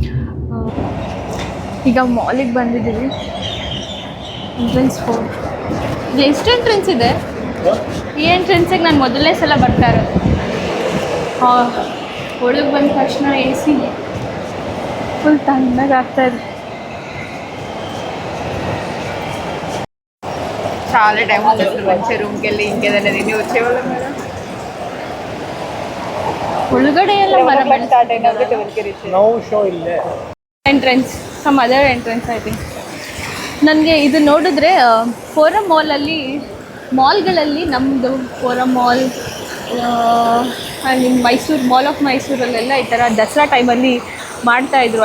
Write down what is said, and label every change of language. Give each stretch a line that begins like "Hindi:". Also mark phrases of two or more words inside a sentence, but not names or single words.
Kannada: ಈಗ ಮಾಲಿಗೆ ಬಂದಿದ್ದೀವಿ. ಎಂಟ್ರೆನ್ಸ್ 4. ಇಲ್ಲಿ ಎಷ್ಟು ಎಂಟ್ರೆನ್ಸ್ ಇದೆ? ಈ ಎಂಟ್ರೆನ್ಸಿಗೆ ನಾನು ಮೊದಲನೇ ಸಲ ಬರ್ತಾ ಇರೋದು. ಒಳಗೆ ಬಂದ ತಕ್ಷಣ AC ಫುಲ್ ತಣ್ಣಗೆ ಆಗ್ತಾಯಿದೆ.
Telugu: చాలా టైం వచ్చేస్తుంది మంచి రూమ్కి వెళ్ళి ఇంకేదైనా తిని వచ్చేవాళ్ళం కదా.
Kannada: ಒಳಗಡೆ ಎಲ್ಲ ಮರ ಸ್ಟಾರ್ಟ್ ಆಗಿ 12ಗೆ ರೀಚ್.
English: no show ಇಲ್ಲೇ entrance, some other entrance I think.
Kannada: ನನಗೆ ಇದು ನೋಡಿದ್ರೆ ಫೋರಮ್ ಮಾಲಲ್ಲಿ, ಮಾಲ್ಗಳಲ್ಲಿ ನಮ್ಮದು ಫೋರಮ್ ಮಾಲ್ ನಿಮ್ಮ ಮೈಸೂರು ಮಾಲ್ ಆಫ್ ಮೈಸೂರಲ್ಲೆಲ್ಲ ಈ ಥರ ದಸರಾ ಟೈಮಲ್ಲಿ ಮಾಡ್ತಾಯಿದ್ರು.